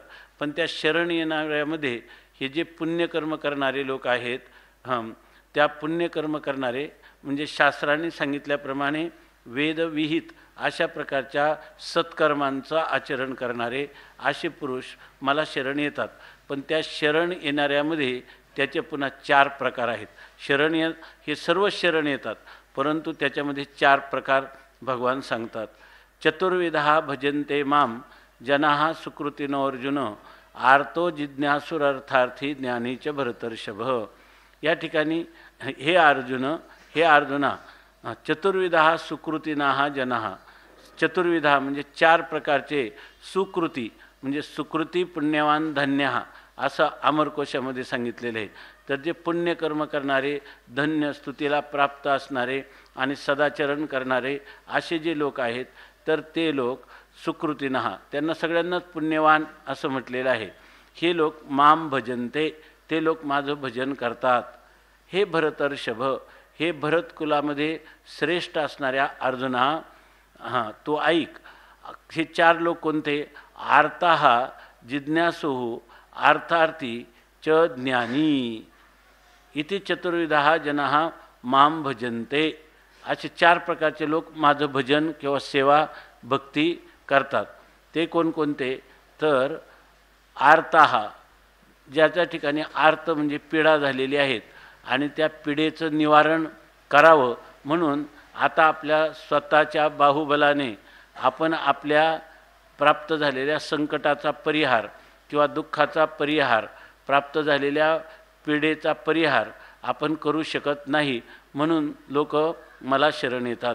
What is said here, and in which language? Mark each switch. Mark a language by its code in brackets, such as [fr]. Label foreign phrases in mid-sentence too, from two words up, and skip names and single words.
[mr] पण त्या शरण येणाऱ्यामध्ये हे जे पुण्यकर्म करणारे लोक आहेत, त्या पुण्यकर्म करणारे म्हणजे शास्त्रांनी सांगितल्याप्रमाणे वेदविहित अशा प्रकारच्या सत्कर्मांचं आचरण करणारे असे पुरुष मला शरण येतात. पण त्या शरण येणाऱ्यामध्ये त्याचे पुन्हा 4 प्रकार आहेत. हे सर्व शरण येतात परंतु त्याच्यामध्ये 4 प्रकार भगवान सांगतात. [sa] चतुर्विधा भजन्ते माम जनाः सुकृतिनो अर्जुन आर्तो जिज्ञासुरर्थार्थी ज्ञानीच भरतर्षभ. [mr] या ठिकाणी हे अर्जुना [sa] चतुर्विधा सुकृतिनाः जनाः, [mr] चतुर्विधा म्हणजे 4 प्रकारचे सुकृती म्हणजे सुकृती पुण्यवान धन्य असं अमरकोशामध्ये सांगितलेलं आहे. तर जे पुण्यकर्म करणारे, धन्य स्तुतीला प्राप्त असणारे आणि सदाचरण करणारे असे जे लोक आहेत, तर ते लोक सुकृतिनः, त्यांना सगळ्यांनाच पुण्यवान असं म्हटलेलं आहे. हे लोक [sa] माम भजनते, [mr] ते लोक माझं भजन करतात. हे भरतर्षभ, हे भरत कुलामध्ये श्रेष्ठ असणाऱ्या अर्जुना, तो ऐक. हे 4 लोक कोणते? [sa] आर्ताः, जिज्ञासुः, अर्थार्थी च ज्ञानी इति चतुर्विधा जनाः माम भजन्ते. [mr] असे 4 प्रकारचे लोक माझं भजन किंवा सेवा भक्ती करतात. ते कोणकोणते? तर आर्ताः, ज्याच्या ठिकाणी आर्त म्हणजे पीडा झालेली आहेत आणि त्या पीडेचं निवारण करावं म्हणून आता आपल्या स्वतःच्या बाहुबलाने आपण आपल्या प्राप्त झालेल्या संकटाचा परिहार किंवा दुःखाचा परिहार, प्राप्त झालेल्या पीडेचा परिहार आपण करू शकत नाही, म्हणून लोक मला शरण येतात.